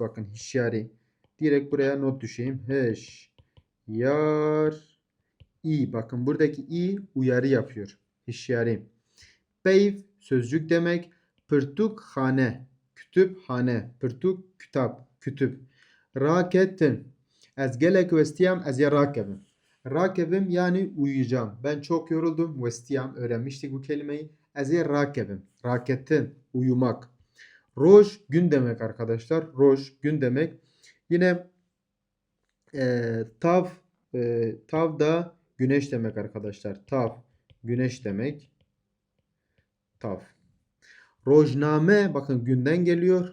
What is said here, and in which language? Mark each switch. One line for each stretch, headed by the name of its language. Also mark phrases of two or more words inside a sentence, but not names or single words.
Turkish: Bakın hişyari. Direkt buraya not düşeyim. Yar. İ. Bakın buradaki i uyarı yapıyor. Hişyari. Beyf sözcük demek.
Kurdish: Pırtuk hane.
Turkish: Kütüphane. Pırtuk kitap. Kütüp. Raketin.
Kurdish: Ez gelek vestiyam ez ya rakebim.
Turkish: Rakebim yani uyuyacağım. Ben çok yoruldum. Vestiyam öğrenmiştik bu kelimeyi.
Kurdish: Ez ya rakebim. Raketin.
Turkish: Uyumak. Roj gün demek arkadaşlar. Roj gün demek. Yine tav tav da güneş demek arkadaşlar. Tav güneş demek. Tav. Rojname bakın günden geliyor.